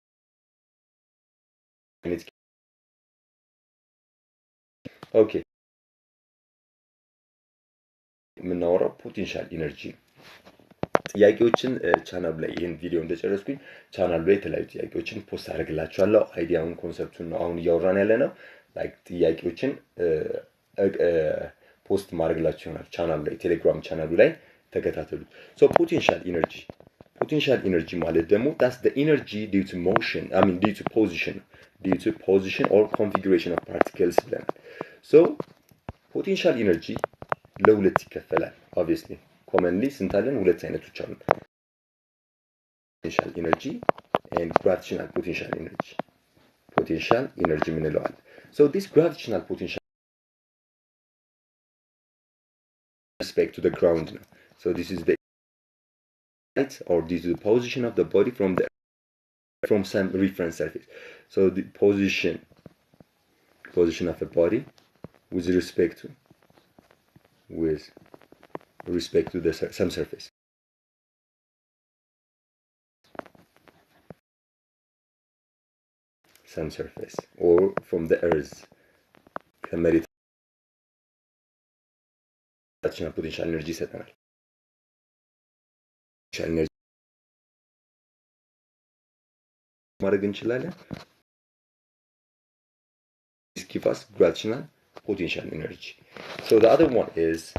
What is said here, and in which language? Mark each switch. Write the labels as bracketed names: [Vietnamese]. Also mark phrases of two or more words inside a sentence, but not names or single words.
[Amharic] ኦኬ የምናወራው [English] potential energy [Amharic] ጥያቄዎችን ቻናል ላይ ይሄን ቪዲዮ እንደጨረስኩኝ ቻናል ላይ የተለያዩ ጥያቄዎችን ፖስት አደርግላችኋለሁ። አይዲያውን ኮንሰፕቱን ነው አሁን እያወራን ያለ ነው። ላይክ ጥያቄዎችን ፖስት ማድረግላችሁ ይሆናል ቻናል ላይ ቴሌግራም ቻናሉ ላይ ተከታተሉ። [English] so potential energy [Amharic] ማለት ደግሞ [English] that's the energy due to motion due to position or configuration of particles [Amharic] ብለናል። [English] so potential energy [Amharic] ለሁለት ይከፈላል። [English] obviously commonly [Amharic] ስንታለን ሁለት አይነቶች አሉ። [English] potential energy and gravitational potential energy. potential energy ምንለዋል። so this gravitational potential respect to the ground ነው. so this is the height or due to the position of the body from some reference surface. so the position of a body with respect to the some surface. Some surface or from the earth. [Amharic] ከመሬት [English] potential energy [Amharic] ይሰጠናል። [English] potential energy [Amharic] ማድረግ እንችላለን። [English] this gives us gravitational potential energy. so the other one is